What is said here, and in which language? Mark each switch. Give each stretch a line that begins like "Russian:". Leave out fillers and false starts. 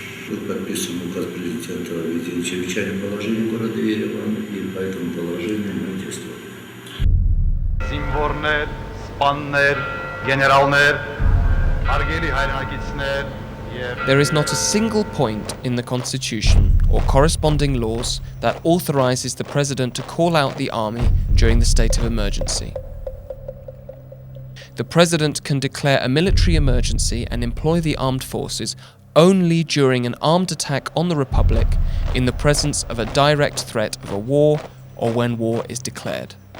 Russian: Вот подписан указ президента о введении чрезвычайного положения в городе Ереван, и по этому положению мы действуем.
Armenian: Զինվորներ, սպաններ, գեներալներ, հարգելի հայրենակիցներ եւ
English: There is not a single point in the constitution or corresponding laws that authorizes the president to call out the army during the state of emergency. The president can declare a military emergency and employ the armed forces only during an armed attack on the Republic in the presence of a direct threat of a war or when war is declared.